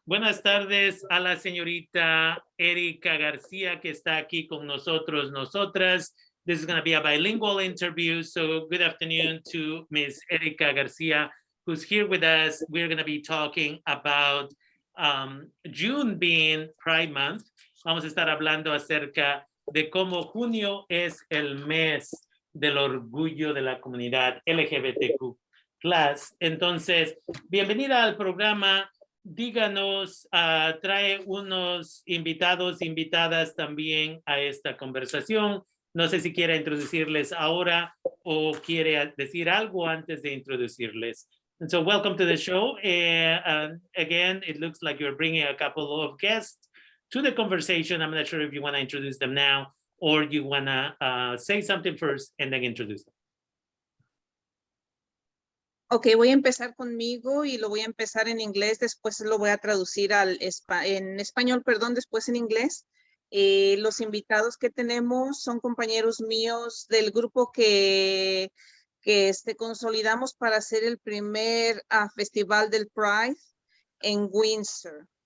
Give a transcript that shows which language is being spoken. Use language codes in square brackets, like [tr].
[es] buenas tardes a la señorita Erika Garcia que está aquí con nosotros, nosotras. [en] This is going to be a bilingual interview, so good afternoon to Ms. Erika Garcia, who's here with us. We're going to be talking about June being Pride Month. [es] Vamos a estar hablando acerca de cómo junio es el mes del orgullo de la comunidad LGBTQ+. Entonces, bienvenida al programa. Díganos, trae unos invitados, invitadas también a esta conversación. No sé si quiere introducirles ahora o quiere decir algo antes de introducirles. [en] And so welcome to the show. Again, it looks like you're bringing a couple of guests to the conversation. I'm not sure if you want to introduce them now or you want to say something first and then introduce them. [es] Ok, voy a empezar conmigo y lo voy a empezar en inglés, después lo voy a traducir en español, perdón, después en inglés. Los invitados que tenemos son compañeros míos del grupo que consolidamos para hacer el primer festival del Pride en Windsor.